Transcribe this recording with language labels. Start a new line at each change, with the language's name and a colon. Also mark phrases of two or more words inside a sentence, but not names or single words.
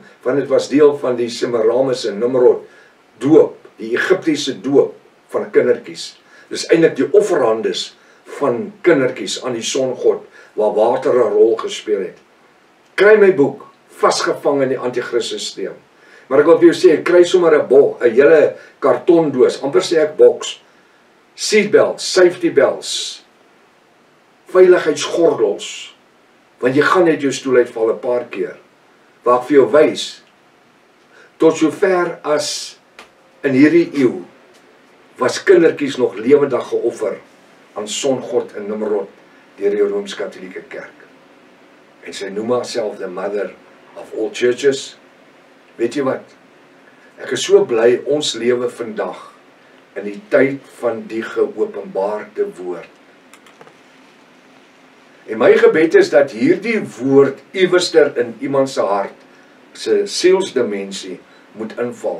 Afrikaans: Want dit was deel van die Semiramis en Nimrod doop, die Egiptiese doop van kindertjies. Dis eintlik die offerhandes van kindertjies aan die songod, waar water 'n rol gespeel het. Kry my boek, Vasgevang in die Anti-Christus-sisteem. Maar ek wil vir jou sê, ek kry sommer 'n hele kartondoos, amper sê ek boks,
English: seatbelts, safety belts,
Afrikaans: veiligheidsgordels, want jy gaan net jou stoel uitval 'n paar keer, waar ek vir jou wys, tot sover as in hierdie eeu, was kindertjies nog lewendig geoffer aan Songod in Nimrod deur die Rooms-Katolieke Kerk. En sy noem haarself
English: the mother of all churches.
Afrikaans: Weet jy wat? Ek is so bly ons lewe vandag in die tyd van die geopenbaarde woord. En my gebed is dat hierdie woord iewerster in iemand se hart, se sielsdimensie moet inval.